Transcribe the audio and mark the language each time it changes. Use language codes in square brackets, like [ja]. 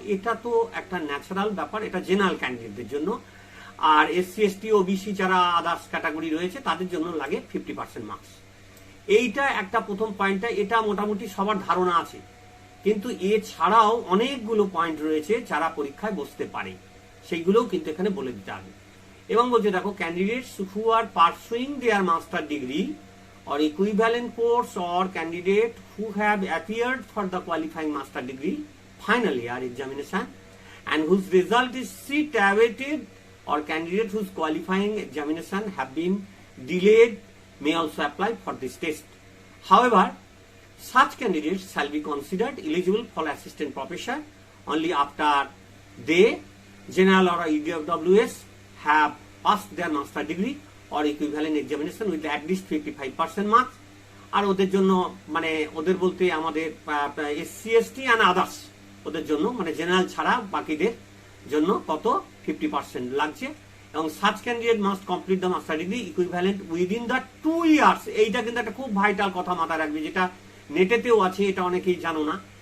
[bn] এটা তো একটা ন্যাচারাল ব্যাপার, এটা জেনারেল ক্যান্ডিডেটদের জন্য। আর এসসি এসটি ওবিসি যারা আদার্স ক্যাটাগরি রয়েছে তাদের জন্য লাগে 50% মার্কস। এইটা একটা প্রথম পয়েন্টটা, এটা মোটামুটি সবার ধারণা আছে। কিন্তু এছাড়াও অনেকগুলো পয়েন্ট রয়েছে যারা পরীক্ষায় বসতে পারে, সেইগুলোও কিন্তু এখানে বলে দিতে হবে। এবং বলছে দেখো [en] Candidates who are pursuing their master degree or equivalent course or candidate who have appeared for the qualifying master degree final year examination and whose result is seat awaited or candidate whose qualifying examination have been delayed may also apply for this test. However, such candidates shall be considered eligible for assistant professor only after they, general or EWS, have passed their master degree or equivalent examination with at least 55% marks. [bn] আর ওদের জন্য মানে ওদের বলতে আমাদের SC ST and others, ওদের জন্য মানে general ছাড়া বাকিদের জন্য কত 50% লাগছে। [en] এবং such candidate must complete the master degree equivalent within the 2 years. [bn] এইটা কিন্তু একটা খুব ভাইটাল কথা মাথায় রাখবে, যেটা নেটেতেও আছে, এটা অনেকেই জানো না।